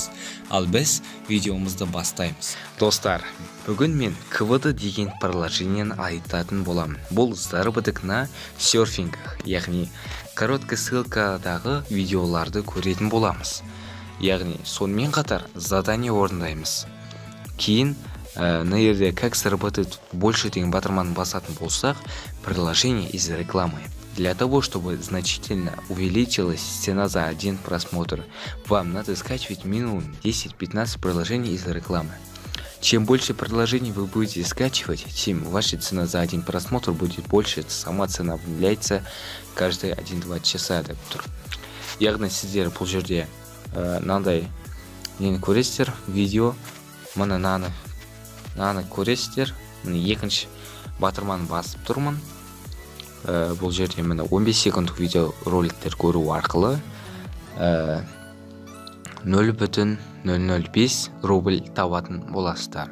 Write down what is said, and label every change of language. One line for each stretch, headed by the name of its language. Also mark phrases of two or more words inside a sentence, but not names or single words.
Kazakh: Ал біз видеомызды бастаймыз. Достар, бүгін мен КВД деген приложениені айтатын боламын. Бұл
Russian: заработок на серфингах,
Kazakh: яғни короткий ссылкадағы видеоларды көретін боламыз. Яғни сонымен қатар задание орындаймыз. Кейін на жерде
Russian: как заработать больше
Kazakh: деген батырманы басатын болсақ,
Russian: приложение из рекламы. Для того, чтобы значительно увеличилась цена за один просмотр, вам надо скачивать минимум 10-15 приложений из рекламы. Чем больше приложений вы будете скачивать, тем ваша цена за один просмотр будет больше. Сама цена обновляется каждые 1-2 часа.
Kazakh: Яғни сіздер бұл жерде мынандай нені көресіздер, видео, мұны наны көресіздер. Екінші батырманы басып тұрмын. Бұл жерде міне 15 секундтық видео роликтер көру арқылы 0,005 рубль табатын боласыздар.